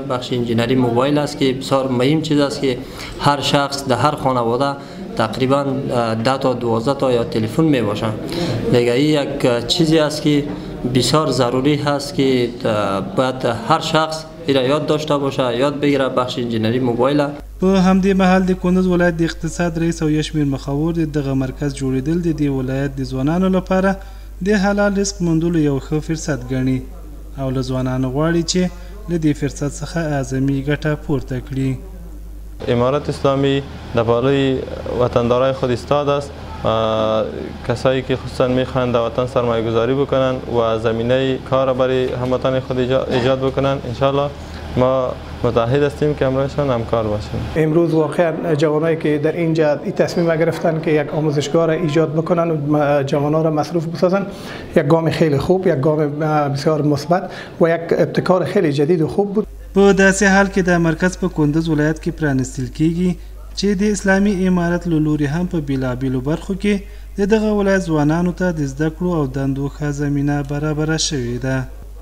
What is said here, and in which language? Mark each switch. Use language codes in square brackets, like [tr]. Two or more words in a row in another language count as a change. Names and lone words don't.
[fa] بخش انجینری موبایل است که بسیار مهم چیز است که هر شخص در هر خانواده تقریبا 10 تا 12 تا یا تلفن می باشن. دیگه این یک چیزی است که بسیار ضروری هست که باید هر شخص ایرا یاد داشته باشه، یاد بگیره. بخش انجینری موبایل. [ps] په همدې مهال د کندز ولایت د اقتصاد رئیس او یشمیر مخور د دغه مرکز جوړیدل د دې ولایت د ځوانانو لپاره د حلال رزق موندلو یو ښه فرصت ګڼي او له ځوانانو غواړي چې له دې فرصت څخه اعظمي ګټه پورته کړي. [fa] امارت اسلامی در بالای وطندارای خود ایستاده است. کسایی که خصوصا میخواهند در وطن سرمایه گذاری بکنن و زمینه کار برای هموطن خود ایجاد بکنن، انشالله ما متحد هستیم که همراهشان همکار باشیم. امروز واقعا جوانایی که در اینجا این تصمیم گرفتن که یک آموزشگاه را ایجاد بکنن و جوانان را مصروف بسازن، یک گام خیلی خوب، یک گام بسیار مثبت و یک ابتکار خیلی جدید و خوب بود. [ps] په داسې حال کې د مرکز په کندز ولایت کې پرانستل کیږي چې د اسلامي امارت له لوري هم په بیلابیلو برخو کې د دغه ولایت ځوانانو ته د زده کړو او دندو ښه زمینه برابره شوې ده.